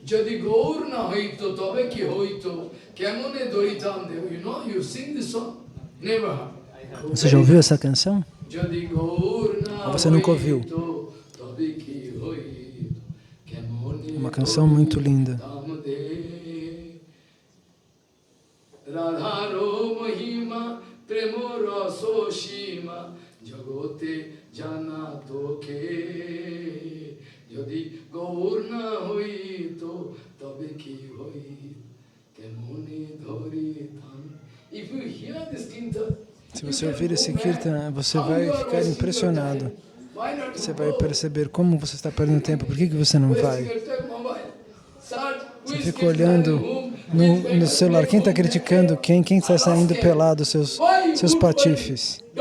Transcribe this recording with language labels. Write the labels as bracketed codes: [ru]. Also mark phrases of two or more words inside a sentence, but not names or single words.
[pt] Você já ouviu essa canção? Ou você nunca ouviu? Uma canção muito linda. [bn] রাধার মহিমা প্রেমরস সীমা জগতে জানাত কে যদি গৌর না হইত তবে কি হইত কেমনে ধরিতাম. [en] If you hear this kirtan, [pt] se você ouvir esse kirtan, você vai ficar impressionado. Você vai perceber como você está perdendo tempo. Por que você não vai? Você fica olhando no celular. Quem está criticando quem? Quem está saindo pelado, seus patifes?